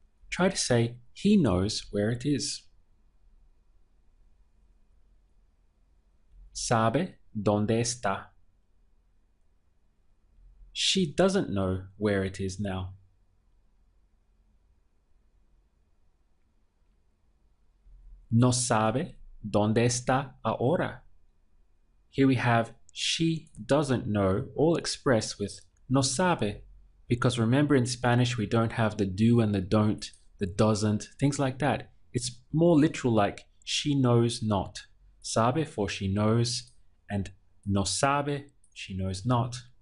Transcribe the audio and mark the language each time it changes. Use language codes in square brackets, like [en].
[en] Try to say he knows where it is. [es] Sabe dónde está. [en] She doesn't know where it is now. [es] No sabe dónde está ahora. [en] Here we have she doesn't know, all expressed with [es] no sabe, [en] because remember in Spanish we don't have the do and the don't, the doesn't, things like that. It's more literal, like she knows not. Sabe for she knows, and [es] no sabe, [en] she knows not.